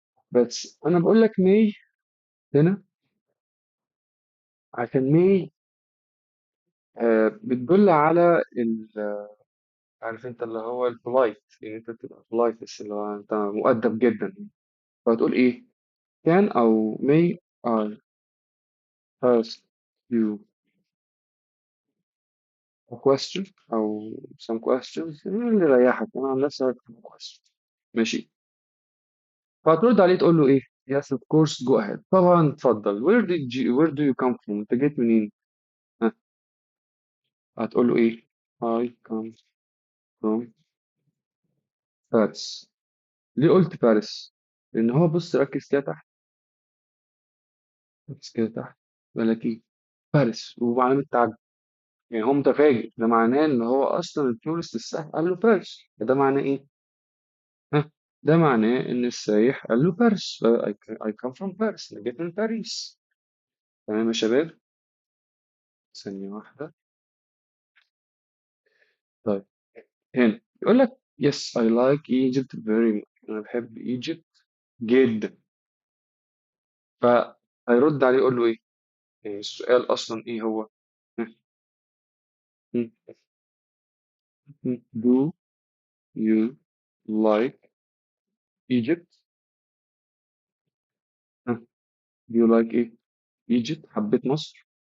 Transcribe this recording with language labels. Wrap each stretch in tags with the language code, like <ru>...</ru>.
<ar>بس انا بقول لك ماي هنا عشان ماي بتدل على عارف انت اللي هو البولايت يعني انت تبقى بولايت اللي هو انت مؤدب جدا. فهتقول ايه كان او</ar> <en>may I ask you a question</en> <ar>او</ar> <en>some questions</en> <ar>اللي يريحك. انا عن نفسي هكتب question. ماشي. فهترد عليه تقول له ايه</ar> <en>yes of course go ahead</en> <ar>طبعا اتفضل</ar> <en>where do you come from</en> <ar>انت جيت منين. ها. هتقول له ايه</ar> <en>I come from Paris.</en> <ar>ليه قلت باريس لان هو بص ركز كده تحت. ركز كده تحت. يقول لك ايه باريس وعلامة تعجب. يعني هو متفاجئ ده معناه ان هو اصلا التورست السائح قال له باريس ده معناه ايه. ها. ده معناه ان السايح قال له باريس</ar> <en>I come from Paris</en> <ar>انا جيت من باريس. تمام يا شباب. ثانية واحدة. طيب هنا يقول لك</ar> <en>yes I like Egypt very much</en> <ar>انا بحب Egypt جدا. فهيرد عليه يقول له ايه. يعني السؤال اصلا ايه هو.</ar> <en>ها، م- do you like Egypt.</en> <ar>ها،</ar> <en>do you like</en> <ar>ايه ايجيبت حبيت مصر.</ar>